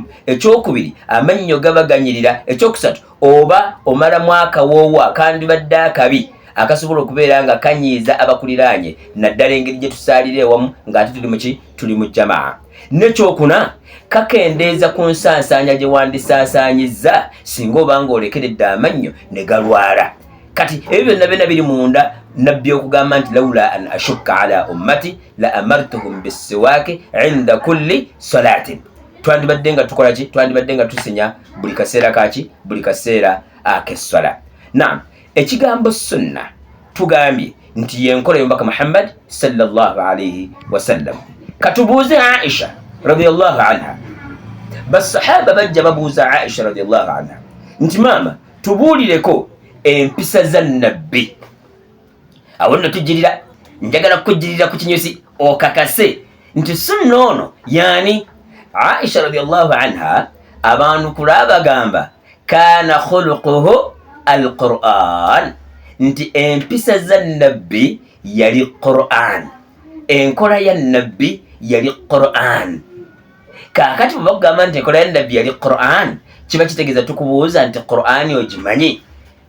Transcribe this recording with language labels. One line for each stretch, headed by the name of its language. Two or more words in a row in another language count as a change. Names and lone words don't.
Ganda: Ekyokubiri, amannyo gaba ganyirira. Ekyokusatu, oba omalamu akawoowo akandibadde akabi akasobola okubeera nga kanyiiza abakuliraanye, naddala engeri gye tusaalira ewamu ng'ate tuli mu jamaa. Nekyokuna, kakendeeza ku nsaasaanya gye wandisaasaanyizza singa oba ng'olekeredde amannyo ne galwala. Kati ebyo byonna biri munda nabbi okugamba nti
Arabic: لولا أن أشق على أمتي لأمرتهم بالسواك عند كل صلاة.
Ganda: Twandibadde nga tukola ki? Twandibadde nga tusenya buli kaseera kaki? Buli kaseera ak'esswala. Naam, ekigambo sunna tugambye nti yenkola y'omubaka Muhammad
Arabic: صلى الله عليه وسلم.
Ganda: Katubuuze Aisha
Arabic: رضي الله عنها.
Ganda: Basahaba bajja babuuza Aisha
Arabic: رضي الله عنها
Ganda: nti maama tubuulireko empisa za nabbi. Awo nno tujjirira, njagala kukujjirira ku kinyusi okakase nti sunna ono yani. Aisha
Arabic: رضي الله عنها
Ganda: abantu kulaba gamba
Arabic: كان خلقه القرآن,
Ganda: nti empisa za nabbi yali Qur'an, enkola ya nabbi yali Qur'an. Kakati bwe bagamba nti enkola ya nabbi yali Qur'an, kiba kitegeeza tukubuuza nti Qur'ani ogimanyi?